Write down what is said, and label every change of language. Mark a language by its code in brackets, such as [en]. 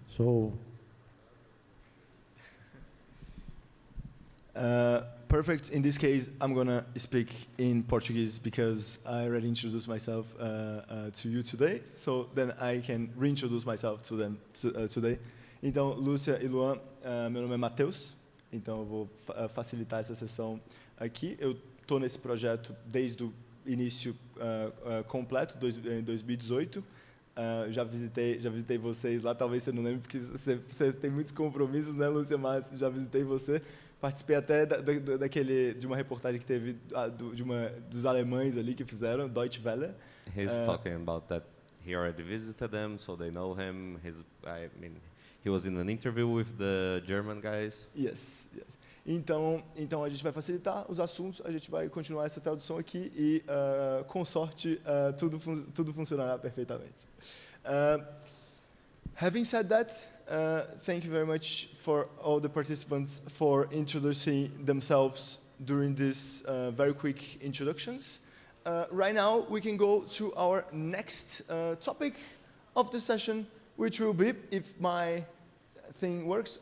[en] So. Perfect. In this case, I'm gonna speak in Portuguese because I already introduced myself to you today. So then I can reintroduce myself to them today. [pt] Então, Lúcia e Luan, meu nome é Matheus. Então, eu vou facilitar essa sessão aqui. Eu estou nesse projeto desde o início completo, em 2018. Já visitei vocês lá. Talvez você não lembre porque você tem muitos compromissos, né, Lúcia? Mas já visitei você. Participei até de uma reportagem que teve dos alemães ali que fizeram, Deutsche Welle. [en] He's talking about that he already visited them, so they know him. He was in an interview with the German guys. Yes. [pt] Então a gente vai facilitar os assuntos, a gente vai continuar essa tradução aqui e, com sorte, tudo funcionará perfeitamente. [en] Having said that, thank you very much for all the participants for introducing themselves during these very quick introductions. Right now, we can go to our next topic of the session, which will be, if my thing works.